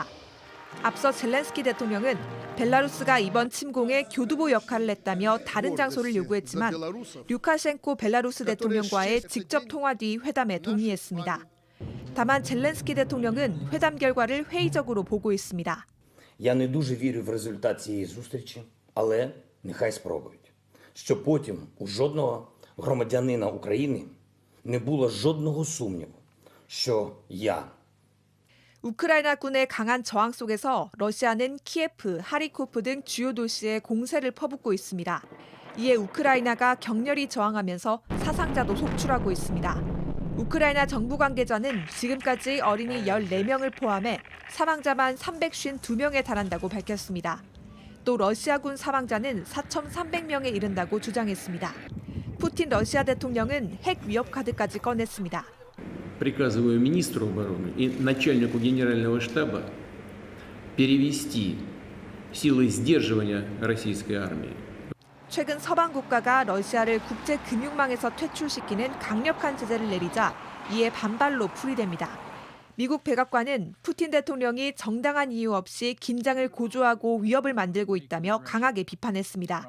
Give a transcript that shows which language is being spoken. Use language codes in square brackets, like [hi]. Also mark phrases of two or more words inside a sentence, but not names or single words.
[ko] 앞서 젤렌스키 대통령은 벨라루스가 이번 침공에 교두보 역할을 했다며 다른 장소를 요구했지만 루카셴코 벨라루스 대통령과의 직접 통화 뒤 회담에 동의했습니다. 다만 젤렌스키 대통령은 회담 결과를 회의적으로 보고 있습니다. [uk] Я не дуже вірю в результат цієї зустрічі, але нехай спробують. Щоб потім у жодного громадянина України не було жодного сумніву, що я [ko] 우크라이나군의 강한 저항 속에서 러시아는 키예프, 하리코프 등 주요 도시에 공세를 퍼붓고 있습니다. 이에 우크라이나가 격렬히 저항하면서 사상자도 속출하고 있습니다. 우크라이나 정부 관계자는 지금까지 어린이 14명을 포함해 사망자만 352명에 달한다고 밝혔습니다. 또 러시아군 사망자는 4,300명에 이른다고 주장했습니다. 푸틴 러시아 대통령은 핵 위협 카드까지 꺼냈습니다. [ru] Приказываю министру обороны и начальнику генерального штаба перевести силы сдерживания российской армии. [ko] 최근 서방 국가가 러시아를 국제 금융망에서 퇴출시키는 강력한 제재를 내리자 이에 반발로 풀이됩니다. 미국 백악관은 푸틴 대통령이 정당한 이유 없이 긴장을 고조하고 위협을 만들고 있다며 강하게 비판했습니다.